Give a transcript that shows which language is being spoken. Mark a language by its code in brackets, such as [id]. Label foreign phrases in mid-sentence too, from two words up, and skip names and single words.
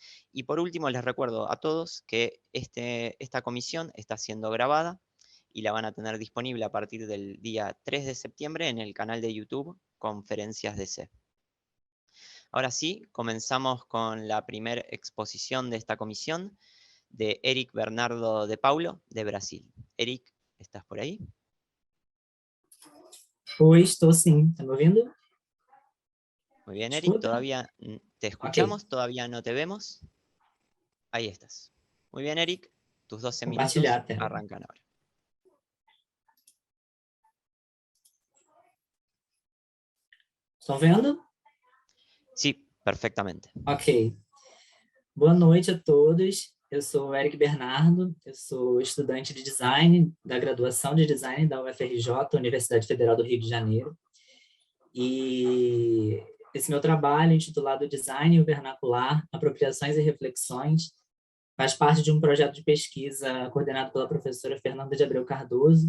[es] Y por último, les recuerdo a todos que esta comisión está siendo grabada y la van a tener disponible a partir del día 3 de septiembre en el canal de YouTube Conferencias DC. Ahora sí, comenzamos con la primera exposición de esta comisión de Eric Bernardo de Paulo, de Brasil. Eric, ¿estás por ahí? [pt] Oi, estou sim. Tá me ouvindo? [es] Muy bien, Eric. [pt] Escuta? [es] Todavía te Ok. escuchamos, todavía no te vemos. Ahí estás. Muy bien, Eric. Tus 12 [pt] Compartilhar [es] minutos [pt] a tela. [es] arrancan ahora. [pt] Estão vendo? [es] Sí, perfectamente. [pt] Ok. Boa noite a todos. Eu sou o Eric Bernardo, eu sou estudante de design da graduação de design da UFRJ, Universidade Federal do Rio de Janeiro. E esse meu trabalho, intitulado Design e o Vernacular, Apropriações e Reflexões, faz parte de um projeto de pesquisa coordenado pela professora Fernanda de Abreu Cardoso.